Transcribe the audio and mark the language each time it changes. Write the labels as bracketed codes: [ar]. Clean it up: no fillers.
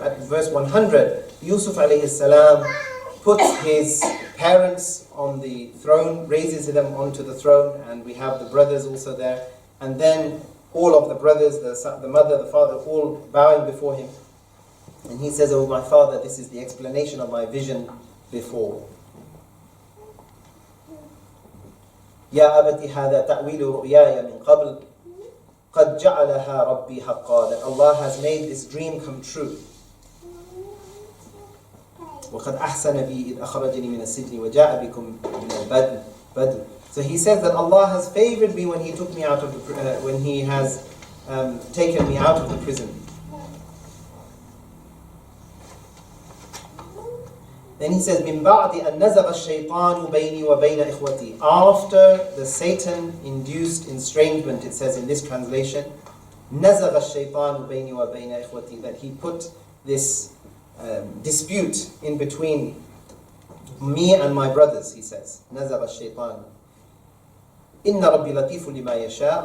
[en] At verse 100, Yusuf alayhi salam puts his parents on the throne, raises them onto the throne, and we have the brothers also there. And then all of the brothers, the mother, the father, all bowing before him. And he says, oh my father, this is the explanation of my vision before. [ar] يا أبت هذا تأويل رؤياي من قبل قد جعلها ربي حقا. [en] That Allah has made this dream come true. [ar] وقد أحسن بي إذ أخرجني من السجن وجاء بكم من البدو. [en] So he says that Allah has favored me when He took me out of the when He has taken me out of the prison. Then he says, [ar] مِن بَعْدِ أَن نَزَغَ الشَّيْطَانُ بَيْنِي وَبَيْنَ إِخْوَتِي. [en] After the Satan-induced estrangement, it says in this translation, [ar] نَزَغَ الشَّيْطَانُ بَيْنِي وَبَيْنَ إِخْوَتِي. [en] That he put this dispute in between me and my brothers, he says. [ar] نَزَغَ الشَّيْطَانُ. إِنَّ رَبِّي لَطِيفٌ لِمَا يَشَاءُ.